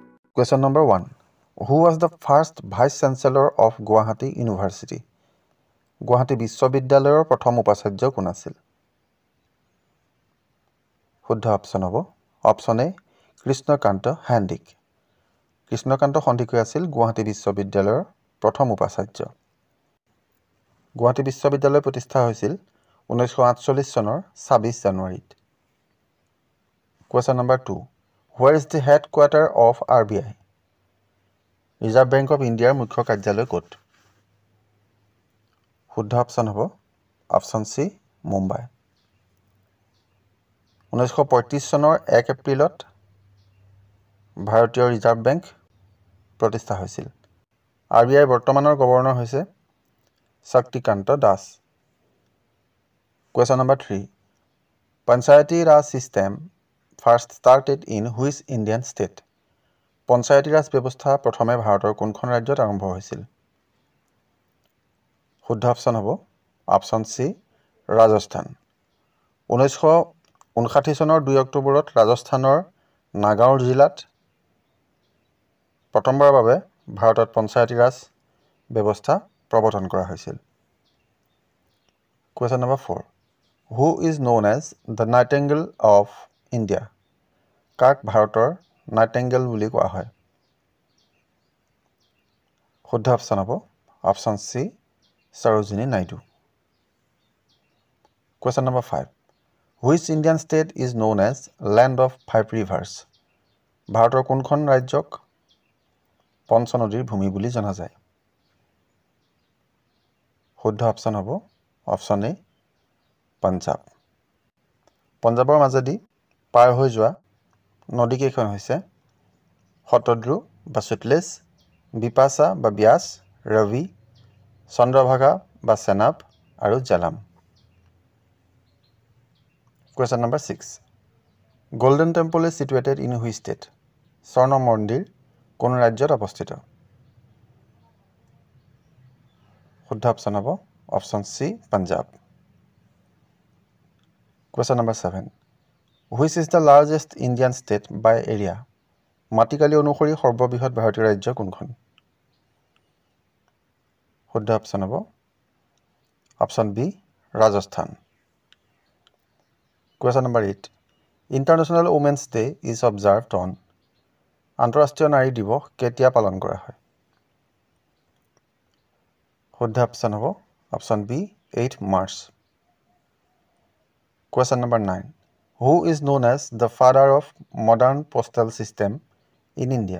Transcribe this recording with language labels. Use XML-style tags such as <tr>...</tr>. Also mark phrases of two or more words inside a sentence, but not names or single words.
<en>Question number 1. Who was the first Vice Chancellor of Guwahati University?</en> <as>Guwahati বিশ্ববিদ্যালয়ৰ প্ৰথম উপাচাৰ্য কোন আছিল? শুদ্ধ অপশ্যন হ'ব অপশ্যন এ কৃষ্ণকান্ত সন্দিকৈ। কৃষ্ণকান্ত সন্দিকৈ আছিল গুৱাহাটী বিশ্ববিদ্যালয়ৰ প্ৰথম উপাচাৰ্য। গুৱাহাটী বিশ্ববিদ্যালয় প্ৰতিষ্ঠা হৈছিল 1948 চনৰ 26 জানুৱাৰীত।</as> <en>Question number 2. Where is the headquarter of RBI?</en> <as>ৰিজাৰ্ভ বেংক অফ ইণ্ডিয়াৰ মুখ্য কাৰ্যালয় ক'ত? শুদ্ধ অপশ্যন হ'ব অপশ্যন চি মুম্বাই। 1935 চনৰ 1 এপ্ৰিলত ভাৰতীয় ৰিজাৰ্ভ বেংক প্ৰতিষ্ঠা হৈছিল। RBI বৰ্তমানৰ গভৰ্ণৰ হৈছে শক্তিকান্ত দাস।</as> <en>Question number 3. Panchayati Raj system first started in which Indian state?</en> <as>পঞ্চায়তী ৰাজ ব্যৱস্থা প্ৰথমে ভাৰতৰ কোনখন ৰাজ্যত আৰম্ভ হৈছিল? শুদ্ধ অপশ্যন হ'ব অপশ্যন চি ৰাজস্থান। 1959 চনৰ 2 অক্টোবৰত ৰাজস্থানৰ নাগাঁও জিলাত প্ৰথমবাৰৰ বাবে ভাৰতত পঞ্চায়তী ৰাজ ব্যৱস্থা প্ৰৱৰ্তন কৰা হৈছিল।</as> <en>Question number 4. Who is known as the Nightingale of India?</en> <as>কাক ভাৰতৰ নাইটিংগেল বুলি কোৱা হয়? শুদ্ধ অপশ্যন হ'ব অপশ্যন চি সৰোজিনী নাইডু।</as> <en>Question number 5. Which Indian state is known as Land of Five Rivers?</en> <as>ভাৰতৰ কোনখন ৰাজ্যক পঞ্চ নদীৰ ভূমি বুলি জনা যায়? শুদ্ধ অপশ্যন হ'ব অপশ্যন এ পঞ্জাৱ। পঞ্জাৱৰ মাজেদি পাৰ হৈ যোৱা নদীকেইখন হৈছে শতদ্ৰু বা সতলেজ, বিপাশা বা ব্যাস, ৰবি, চন্দ্ৰভাগা বা চেনাব আৰু জালাম।</as> <en>Question number 6. Golden Temple is situated in which state?</en> <as>স্বৰ্ণ মন্দিৰ কোন ৰাজ্যত অৱস্থিত? শুদ্ধ অপশ্যন হ'ব অপশ্যন চি পঞ্জাৱ।</as> <en>Question number 7. Which is the largest Indian state by area?</en> <as>মাটিকালি অনুসৰি সৰ্ববৃহৎ ভাৰতীয় ৰাজ্য কোনখন? শুদ্ধ অপশ্যন হ'ব অপশ্যন বি ৰাজস্থান।</as> <en>Question number 8. International Women's Day is observed on?</en> <as>আন্তঃৰাষ্ট্ৰীয় নাৰী দিৱস কেতিয়া পালন কৰা হয়? শুদ্ধ অপশ্যন হ'ব অপশ্যন বি 8 মাৰ্চ।</as> <en>Question number 9. Who is known as the father of modern postal system in India?</en>